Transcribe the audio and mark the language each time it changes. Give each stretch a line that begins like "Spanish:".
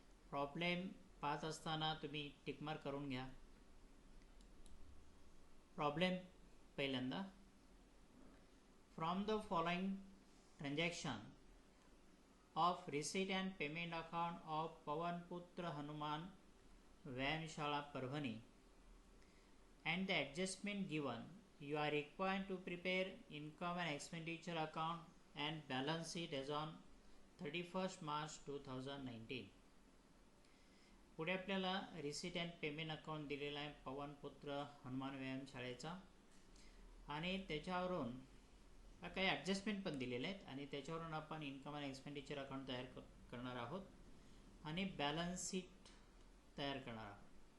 Marathi: Problem पाहत असताना तुम्ही टिक मार्क करून घ्या।
English: Problem पहिल्यांदा, from the following transaction of receipt and payment account of Pawanputra Hanuman Vyayamshala Parbhani and the adjustment given, you are required to prepare income and expenditure account and balance sheet as on 31st March 2019।
Marathi: पुढे आपल्याला receipt and payment account दिलेला आहे पवनपुत्र हनुमान व्यायामशाळेचा, आणि त्याच्यावरून काही adjustment पण दिलेले आहेत आणि त्याच्यावरून आपण इन्कम अँड एक्सपेंडिचर अकाउंट तयार करणार आहोत आणि बॅलन्स शीट तयार करणार आहोत।